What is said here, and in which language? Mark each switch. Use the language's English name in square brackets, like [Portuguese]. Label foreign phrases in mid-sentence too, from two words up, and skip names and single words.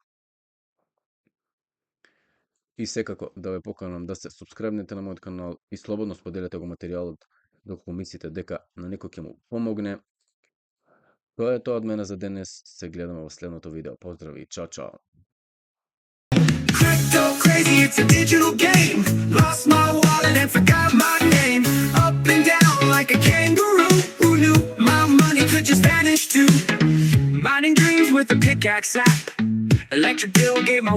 [Macedonian] И секако да ве поканам да се субскрибнете на мојот канал и слободно споделете го материјалот доколку мислите дека на некој ќе му помогне. Тоа е тоа од мене за денес. Се гледаме во следното видео. Поздрави и чао чао. [English] Crypto crazy, it's a digital game. Lost my wallet and forgot my name. Up and down like a kangaroo. Who knew my money could just vanish too? Mining dreams with a pickaxe app. Electric bill gave my